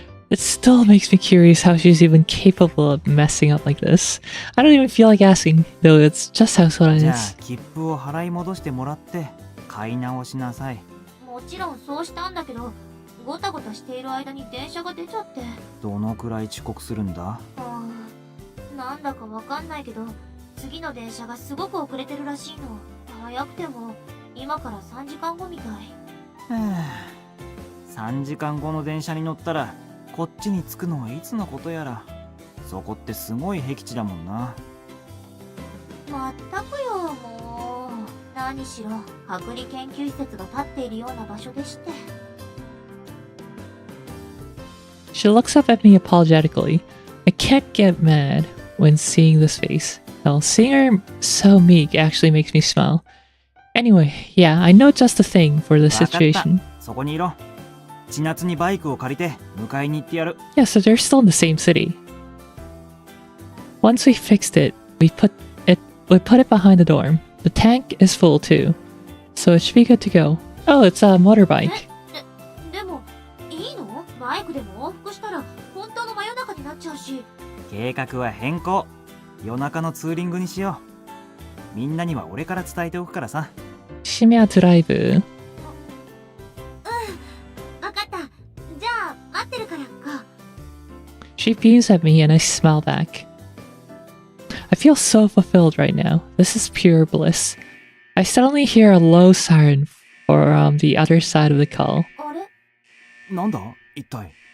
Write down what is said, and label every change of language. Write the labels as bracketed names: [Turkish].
[English] It still makes me curious how she's even capable of messing up like this. I don't even feel like asking, though it's just how Sora [Japanese] じゃあ [English] is. [Japanese] 切符を払い戻してもらって買い直しなさい。もちろんそうしたんだけど、ごたごたしている間に電車が出ちゃって。どのくらい遅刻するんだ？なんだかわかんないけど、次の電車がすごく遅れてるらしいの。早くても今から3時間後みたい。 3時間後の電車に乗ったらこっちに着くのはいつのことやら。そこってすごい僻地だもんな。まったくよ、もう。何しろ隔離研究施設が立っているような場所でして。 [English] She looks up at me apologetically. I can't get mad when seeing this face. Hell, seeing her so meek actually makes me smile. Anyway, yeah, I know just the thing for the [Japanese] わかった。 [English] situation. [Japanese] そこにいろ。千夏にバイクを借りて迎えに行ってやる。 [English] Yeah, so they're still in the same city. Once we fixed it, we put it behind the dorm. The tank is full too, so it should be good to go. Oh, it's a motorbike. [Japanese] でもいいの？くでも往復したら本当の真夜中になっちゃうし。計画は変更。夜中のツーリングにしよう。みんなには俺から伝えておくからさ。 [Korean] 심야 드라이브. [Japanese] わかった。じゃあ待ってるから行こう。 [English] She beams at me and I smile back. I feel so fulfilled right now. This is pure bliss. I suddenly hear a low siren from the other side of the call. [Japanese] あれ？なんだ一体。